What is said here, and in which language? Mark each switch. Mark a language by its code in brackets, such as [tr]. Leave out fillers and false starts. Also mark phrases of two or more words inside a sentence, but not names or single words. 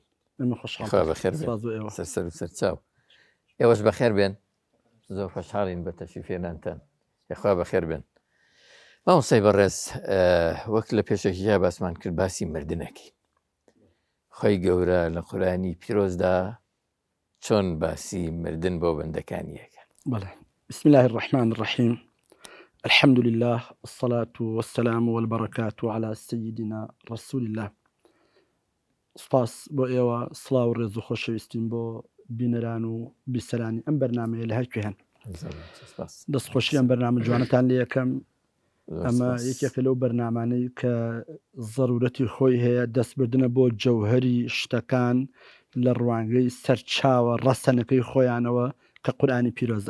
[ckb] خوا بەخێر بێن، سەر و سەرچاو. ئێوەش بەخێر بێن، زۆر خۆشحاڵین بە تەشریفێنانتان. خوا بەخێر بێن. مامۆستای بەڕێز، وەک لە پێشەکییا باسمان کرد باسی مردنەکەی. خی گەورە لە قورئانی پیرۆزدا چۆن باسی مردن بۆ بەندەکانیەکە؟ بەڵێ. [ar] بسم الله الرحمن الرحيم. الحمد لله والصلاة والسلام والبركات على سيدنا رسول الله. [ckb] سپاس بۆ ئێوە، سڵاو و ڕێز و خۆشەویستین بۆ بینەران و بیسەرانی ئەم بەرنامەیە لە هەر کوێ هەن. دەستخۆشی ئەم بەرنامە جوانەتان لێ یەکەم. ئەمە یەکێکە لەو بەرنامانەی کە ضرورەتی خۆی هەیە دەستبردنە بۆ جەوهەری شتەکان لە ڕوانگەی سەرچاوە ڕەسەنەکەی خۆیانەوە کە قورئانی پیرۆزە.